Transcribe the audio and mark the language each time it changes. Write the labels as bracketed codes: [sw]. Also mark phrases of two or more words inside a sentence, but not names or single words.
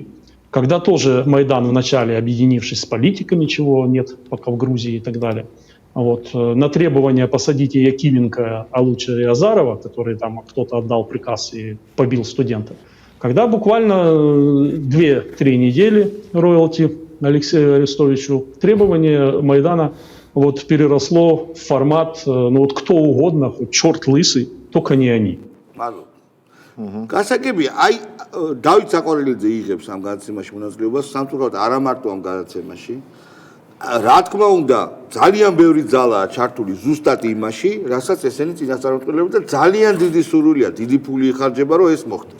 [ru] Когда тоже Майдан вначале, объединившись с политиками, чего нет пока в Грузии и так далее, вот, на требование посадите Якименко, а лучше и Азарова, который там кто-то отдал приказ и побил студента. Когда буквально 2-3 недели роялти Алексею Арестовичу требование Майдана вот, переросло в формат, ну вот кто угодно, хоть черт лысый, только не они. [ka] გასაგებია, აი დავით საყვარელიძე იღებს ამ გადაცემაში მონაწილეობას, სამწუხაროდ არა მარტო ამ გადაცემაში. რა თქმა უნდა, ძალიან ბევრი ძალაა ჩართული ზუსტად იმაში, რასაც ესენი წინასწარმეტყველებენ და ძალიან დიდი სურვილია, დიდი ფული იხარჯება, რომ ეს მოხდეს.